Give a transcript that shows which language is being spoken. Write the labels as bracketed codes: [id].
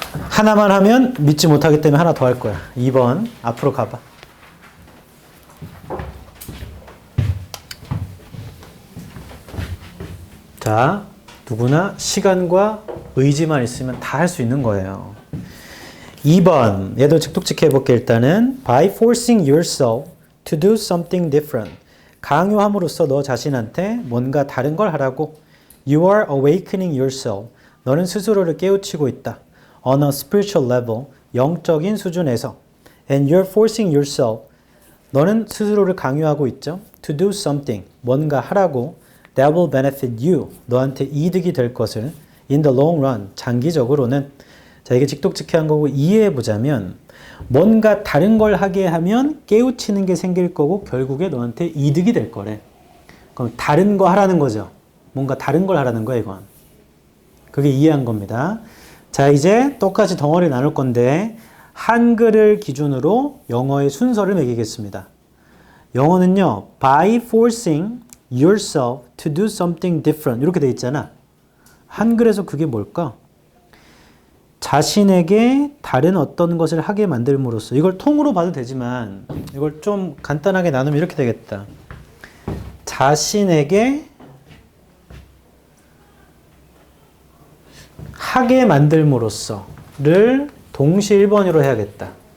[ko] 하나만 하면 믿지 못하기 때문에 하나 더 할 거야. 2번 앞으로 가봐. 자, 누구나 시간과 의지만 있으면 다 할 수 있는 거예요. 2번 얘도 직독직해 해볼게. 일단은 [en] by forcing yourself to do something different. [ko] 강요함으로써 너 자신한테 뭔가 다른 걸 하라고. [en] You are awakening yourself. [ko] 너는 스스로를 깨우치고 있다. [en] On a spiritual level. [ko] 영적인 수준에서. [en] And you're forcing yourself. [ko] 너는 스스로를 강요하고 있죠. [en] To do something. [ko] 뭔가 하라고. [en] That will benefit you. [ko] 너한테 이득이 될 것을. [en] In the long run. [ko] 장기적으로는. 자, 이게 직독직해한 거고 이해해 보자면 뭔가 다른 걸 하게 하면 깨우치는 게 생길 거고 결국에 너한테 이득이 될 거래. 그럼 다른 거 하라는 거죠. 뭔가 다른 걸 하라는 거야, 이건. 그게 이해한 겁니다. 자, 이제 똑같이 덩어리 나눌 건데 한글을 기준으로 영어의 순서를 매기겠습니다. 영어는요. [en] By forcing yourself to do something different [ko] 이렇게 돼 있잖아. 한글에서 그게 뭘까? 자신에게 다른 어떤 것을 하게 만들므로써. 이걸 통으로 봐도 되지만 이걸 좀 간단하게 나누면 이렇게 되겠다. 자신에게 하게 만들므로써를 동시 1번으로 해야겠다.